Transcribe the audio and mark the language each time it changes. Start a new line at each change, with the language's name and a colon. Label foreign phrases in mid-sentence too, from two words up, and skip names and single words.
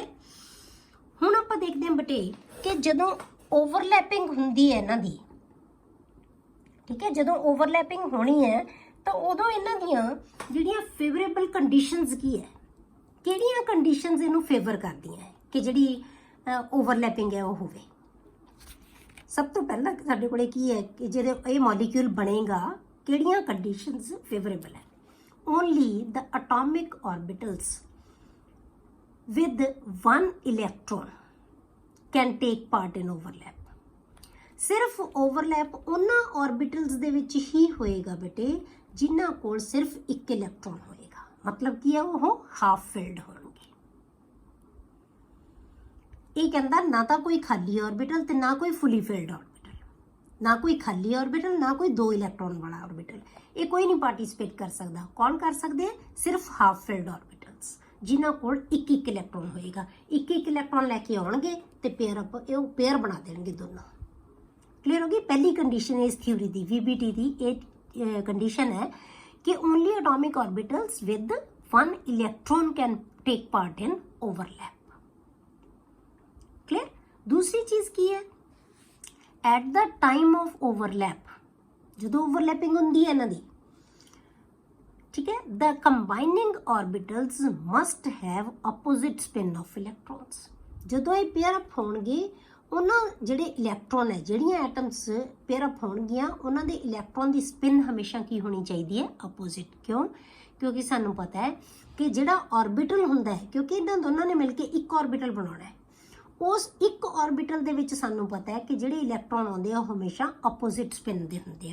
Punjabi: ਹੁਣ ਆਪਾਂ ਦੇਖਦੇ ਹਾਂ ਬੇਟੇ ਕਿ ਜਦੋਂ ਓਵਰਲੈਪਿੰਗ ਹੁੰਦੀ ਹੈ ਇਹਨਾਂ ਦੀ, ਠੀਕ ਹੈ, ਜਦੋਂ ਓਵਰਲੈਪਿੰਗ ਹੋਣੀ ਹੈ ਤਾਂ ਉਦੋਂ ਇਹਨਾਂ ਦੀਆਂ ਜਿਹੜੀਆਂ
English: favorable conditions
Punjabi: ਕੀ ਹੈ, ਕਿਹੜੀਆਂ ਕੰਡੀਸ਼ਨਸ ਇਹਨੂੰ ਫੇਵਰ ਕਰਦੀਆਂ ਹੈ ਕਿ ਜਿਹੜੀ ਓਵਰਲੈਪਿੰਗ ਹੈ ਉਹ ਹੋਵੇ। ਸਭ ਤੋਂ ਪਹਿਲਾਂ ਸਾਡੇ ਕੋਲੇ ਕੀ ਹੈ ਕਿ ਜਿਹੜੇ ਇਹ ਮੋਲੀਕਿਊਲ ਬਣੇਗਾ ਕਿਹੜੀਆਂ ਕੰਡੀਸ਼ਨਸ ਫੇਵਰੇਬਲ ਹੈ?
English: only the atomic orbitals with one electron can take part in overlap।
Punjabi: ਸਿਰਫ ਓਵਰਲੈਪ ਉਹਨਾਂ ਆਰਬਿਟਲਸ ਦੇ ਵਿੱਚ ਹੀ ਹੋਏਗਾ ਬੇਟੇ ਜਿਨ੍ਹਾਂ ਕੋਲ ਸਿਰਫ ਇੱਕ ਇਲੈਕਟ੍ਰੋਨ ਹੋਏਗਾ। ਮਤਲਬ ਕੀ ਹੈ? ਉਹ
English: half filled
Punjabi: ਹੋਣਗੇ। ਇਹ ਕਹਿੰਦਾ ਨਾ ਤਾਂ ਕੋਈ ਖਾਲੀ ਆਰਬਿਟਲ ਤੇ ਨਾ ਕੋਈ
English: fully filled orbital,
Punjabi: ਨਾ ਕੋਈ ਖਾਲੀ ਆਰਬਿਟਲ ਨਾ ਕੋਈ ਦੋ ਇਲੈਕਟ੍ਰੋਨ ਵਾਲਾ ਆਰਬਿਟਲ। ਇਹ ਕੋਈ ਨਹੀਂ ਪਾਰਟਿਸਿਪੇਟ ਕਰ ਸਕਦਾ। ਕੌਣ ਕਰ ਸਕਦੇ ਹੈ? ਸਿਰਫ
English: half filled orbitals
Punjabi: ਜਿਨ੍ਹਾਂ ਕੋਲ ਇੱਕ ਇੱਕ ਇਲੈਕਟ੍ਰੋਨ ਹੋਏਗਾ। ਇੱਕ ਇੱਕ ਇਲੈਕਟ੍ਰੋਨ ਲੈ ਕੇ ਆਉਣਗੇ ਤੇ ਪੇਅਰ ਬਣਾ ਦੇਣਗੇ ਦੋਨੋਂ। ਕਲੀਅਰ ਹੋ ਗਈ? ਪਹਿਲੀ ਕੰਡੀਸ਼ਨ ਇਸ ਥਿਊਰੀ ਦੀ, VBT ਦੀ ਇਹ ਕੰਡੀਸ਼ਨ ਹੈ ਕਿ
English: only atomic orbitals with one electron can take part in overlap।
Punjabi: ਕਲੀਅਰ? ਦੂਸਰੀ ਚੀਜ਼ ਕੀ ਹੈ?
English: at the time of overlap,
Punjabi: ਜਦੋਂ ਓਵਰਲੈਪਿੰਗ ਹੁੰਦੀ ਹੈ ਇਹਨਾਂ ਦੀ, ਠੀਕ ਹੈ,
English: the combining orbitals must have opposite spin of electrons।
Punjabi: ਜਦੋਂ ਇਹ
English: pair up
Punjabi: ਹੋਣਗੇ ਉਹਨਾਂ ਜਿਹੜੇ ਇਲੈਕਟ੍ਰੋਨ ਹੈ, ਜਿਹੜੀਆਂ ਐਟਮਸ
English: pair up
Punjabi: ਹੋਣਗੀਆਂ ਉਹਨਾਂ ਦੇ ਇਲੈਕਟ੍ਰੋਨ ਦੀ ਸਪਿਨ ਹਮੇਸ਼ਾ ਕੀ ਹੋਣੀ ਚਾਹੀਦੀ ਹੈ? ਅਪੋਜ਼ਿਟ। ਕਿਉਂ? ਕਿਉਂਕਿ ਸਾਨੂੰ ਪਤਾ ਹੈ ਕਿ ਜਿਹੜਾ ਆਰਬਿਟਲ ਹੁੰਦਾ ਹੈ, ਕਿਉਂਕਿ ਇਹਨਾਂ ਦੋਨਾਂ ਨੇ ਮਿਲ ਕੇ ਇੱਕ ਆਰਬਿਟਲ ਬਣਾਉਣਾ ਹੈ, ਉਸ ਇੱਕ ਆਰਬਿਟਲ ਦੇ ਵਿੱਚ ਸਾਨੂੰ ਪਤਾ ਹੈ ਕਿ ਜਿਹੜੇ ਇਲੈਕਟ੍ਰੋਨ ਆਉਂਦੇ ਆ ਉਹ ਹਮੇਸ਼ਾ
English: opposite spin
Punjabi: ਦੇ ਹੁੰਦੇ ਆ।